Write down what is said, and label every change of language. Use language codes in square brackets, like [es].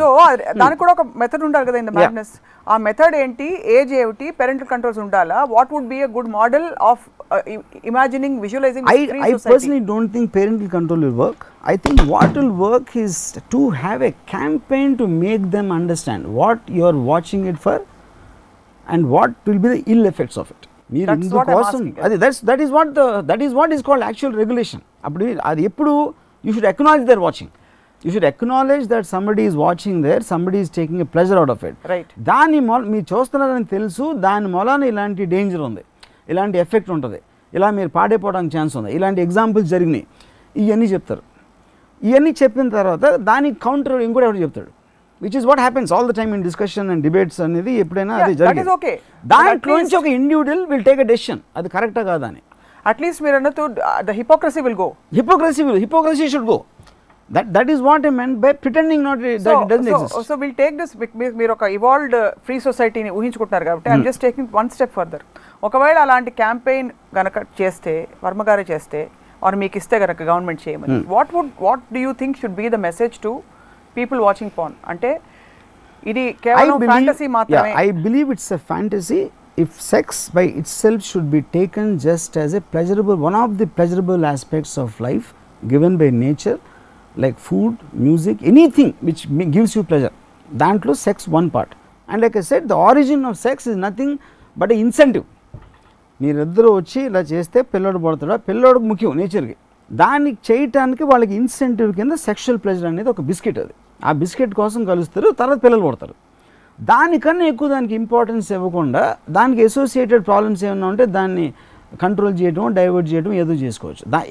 [te] So దానికి కూడా ఒక మెథడ్ ఉండాలి కదా [en] in the madness. [te] ఆ మెథడ్ ఏంటి, ఏజ్ ఏమిటి, parental controls ఉండాలా, [en] what would be a good model of imagining, visualizing free society? I personally don't think parental control will work. I think what will work is to have a campaign to make them understand what you are watching it for and what will be the ill effects of it. That's what I'm asking. That is what is called actual regulation. [te] Appudu adi eppudu [en] you should acknowledge they're watching. You should acknowledge that somebody is watching there, somebody is taking a pleasure out of it. Right. [te] దాని మీరు చూస్తున్నారని తెలుసు, దాని మూలాన ఇలాంటి danger ఉంది, ఇలాంటి effect ఉంటుంది, ఇలా మీరు పాడైపోవడానికి ఛాన్స్ ఉంది, ఇలాంటి ఎగ్జాంపుల్స్ జరిగినాయి, ఇవన్నీ చెప్తారు. ఇవన్నీ చెప్పిన తర్వాత దానికి కౌంటర్ ఇంకోటి ఎవరు చెప్తాడు, [en] which is what happens all the time in discussion and debates [te] అనేది ఎప్పుడైనా అది జరిగింది. [en] That is okay. [te] దాంట్లో నుంచి ఒక individual [en] will take a decision, [te] అది కరెక్టా కాదా అని. [en] At least [te] మీరు అన్నట్టు [en] the hypocrisy will go. Hypocrisy should go. That is what I meant by pretending not that it doesn't exist. So we'll take this, [te] మీరు ఒక evolved free society ని ఊహించుకుంటున్నారు కాబట్టి [en] I'm just taking one step further. [te] ఒకవేళ అలాంటి campaign గనక చేస్తే, వర్మ గారే చేస్తే ఆర్ మీకు ఇస్తే గనక గవర్నమెంట్ చేయమని, [en] what do you think should be the message to people watching porn? [te] అంటే ఇది కేవలం ఫ్యాంటసీ మాత్రమే. [en] I believe it's a fantasy if sex by itself should be taken just as a pleasurable, one of the pleasurable aspects of life given by nature, like food, music, anything which gives you pleasure. [te] Dantlo [en] sex one part, and like I said, the origin of sex is nothing but an incentive. [te] మీరిద్దరూ వచ్చి ఇలా చేస్తే పిల్లోడు పడతాడు, పిల్లోడుకు ముఖ్యం నేచర్కి, దానికి చేయటానికి వాళ్ళకి ఇన్సెంటివ్ కింద సెక్షువల్ ప్లెజర్ అనేది ఒక బిస్కెట్, అది ఆ బిస్కెట్ కోసం కలుస్తారు, తర్వాత పిల్లలు పడతారు. దానికన్నా ఎక్కువ దానికి ఇంపార్టెన్స్ ఇవ్వకుండా దానికి అసోసియేటెడ్ ప్రాబ్లమ్స్ ఏమైనా ఉంటే దాన్ని కంట్రోల్ చేయడం, డైవర్ట్ చేయడం ఏదో చేసుకోవచ్చు.